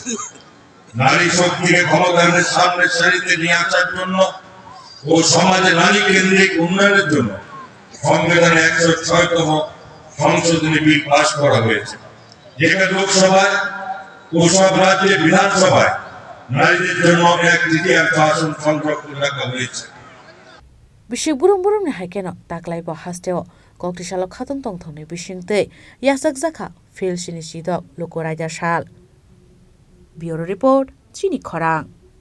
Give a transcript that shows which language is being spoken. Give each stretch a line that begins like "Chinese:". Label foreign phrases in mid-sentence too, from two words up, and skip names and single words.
Bangla: নারী শক্তিকে ক্ষমতায়নের সামনের সারিতে নিয়ে আসার জন্য ও সমাজে নারী কেন্দ্রিক উন্নয়নের জন্য সংবিধানে 106তম সংশোধনী বিল পাশ করা হয়েছে, যেখানে লোকসভায় ও সব রাজ্যের বিধানসভায় নারীদের জন্য 1/3 আসন সংরক্ষণ রাখা হয়েছে।
Kok Borok: Bishik burum ni haikeno taklai bo hasteo koktisalo khatong tongthongni bishingte yasak jaka filsini sidok lukoraida sal.
English: Bureau report
Kok Borok: Chini Khorang.